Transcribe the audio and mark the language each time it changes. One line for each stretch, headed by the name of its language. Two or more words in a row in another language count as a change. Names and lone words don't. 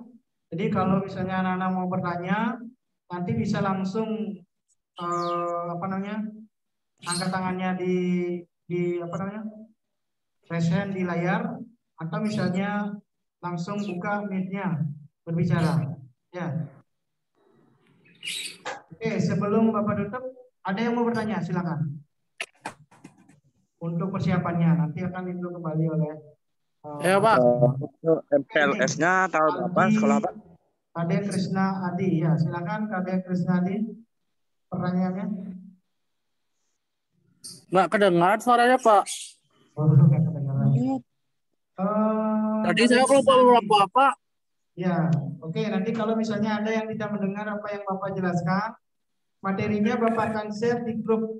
Indonesian: Jadi kalau misalnya anak-anak mau bertanya, nanti bisa langsung angkat tangannya di
English: raise hand
Indonesian: di layar, atau misalnya langsung buka mic-nya berbicara. Ya. Oke, sebelum Bapak tutup, ada yang mau bertanya? Silakan. Untuk persiapannya nanti akan ditunjuk kembali oleh Ya, Pak. MPLS-nya tahun berapa sekolah, Pak? Kadek Krisna Adi. Ya, silakan Kadek Krisna Adi. Pertanyaannya? Nggak kedengar suaranya, Pak. Oh, nggak kedengaran. Tadi saya lupa apa. Ya, oke. Nanti kalau misalnya ada yang tidak mendengar apa yang Bapak jelaskan, materinya Bapak akan share di grup.